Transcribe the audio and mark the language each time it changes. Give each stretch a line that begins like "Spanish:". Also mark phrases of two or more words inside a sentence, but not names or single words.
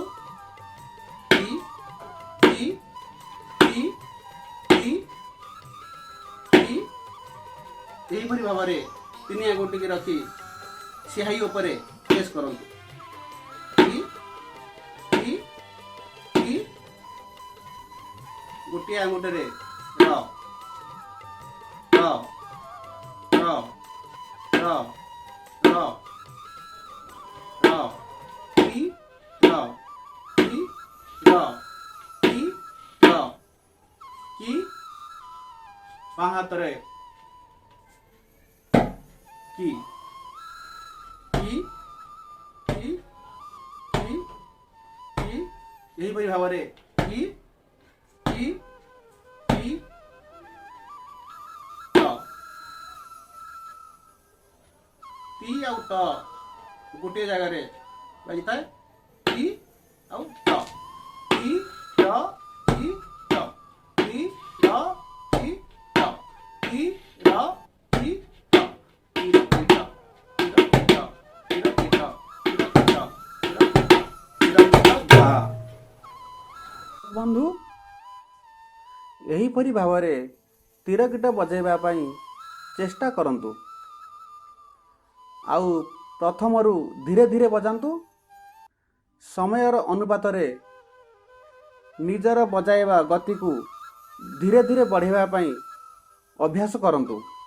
Odia: टी टी टी टी टी ଏହି ପରି ଭାବରେ ତିନି ଆଙ୍ଗୁଠି କୁ ରଖି ସିହାଇ ଉପରେ ପ୍ରେସ କରନ୍ତୁ। टी टी टी ଗୋଟେ ଆଙ୍ଗୁଠି ରେ र र र र र र टी र टी र टी र की ବାଁ ହାତ ରେ की की की की की ଏହି ପରି ଭାବରେ की की की टी ଆଉ ଟ ଗୋଟେ ଜାଗାରେ ବାଜି ଥାଏ। टी आउ ट टी ट टी ट टी ट टी ट टी र टी ट टी र टी ट टी र टी ट टी र टी ट टी र टी ट टी र टी ट गा। ବନ୍ଧୁ, ଏହି ପରି ଭାବରେ ତିରକିଟ ବଜାଇବା ପାଇଁ ଚେଷ୍ଟା କରନ୍ତୁ। ଆଉ ପ୍ରଥମରୁ ଧୀରେ ଧୀରେ ବଜାନ୍ତୁ। ସମୟର ଅନୁପାତ ରେ ନିଜର ବଜାଇବା ଗତି କୁ ଧୀରେ ଧୀରେ ବଢ଼ାଇବା ପାଇଁ ଅଭ୍ୟାସ କରନ୍ତୁ।